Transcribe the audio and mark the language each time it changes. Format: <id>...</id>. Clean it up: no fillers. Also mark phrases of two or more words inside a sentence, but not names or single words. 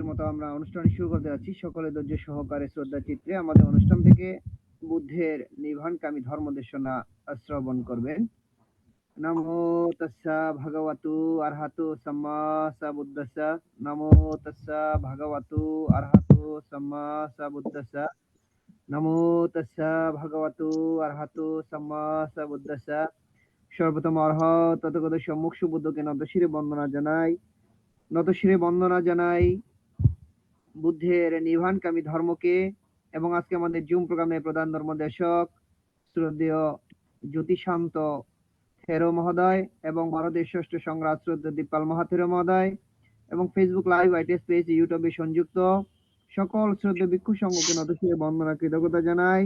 <bn>মতো আমরা অনুষ্ঠান শুরু করতে যাচ্ছি। সকলে ধৈর্য সহকারে শ্রদ্ধা চিত্রে আমাদের অনুষ্ঠান থেকে বুদ্ধের নির্বাণকামী ধর্মদেশনা শ্রবণ করবেন।</bn> <pi>নমো তস্সা ভগবতু আরহাতু সাম্মা সাবুদ্দাসা। নমো তস্সা ভগবতু আরহাতু সাম্মা সাবুদ্দাসা। নমো তস্সা ভগবতু আরহাতু সাম্মা সাবুদ্দাসা।</pi> <bn>সর্বপ্রথম অরহত তথাগত সম্মুখ সুবুদ্ধকে নতশিরে বন্দনা জানাই বুদ্ধের নির্বাণকামী ধর্মকে। এবং আজকে আমাদের জুম প্রোগ্রামে প্রধান ধর্মদেশক শ্রদ্ধেয় জ্যোতিশান্ত থেরো মহোদয় এবং ভারতের ষষ্ঠ সংগ্রাম শ্রদ্ধেয় দীপপাল মহাথেরো মহোদয় এবং ফেসবুক লাইভ আইটিএস পেজ ইউটিউবে সংযুক্ত সকল শ্রদ্ধেয় ভিক্ষু সংঘকে নতশিরে বন্দনা কৃতজ্ঞতা জানাই।</bn>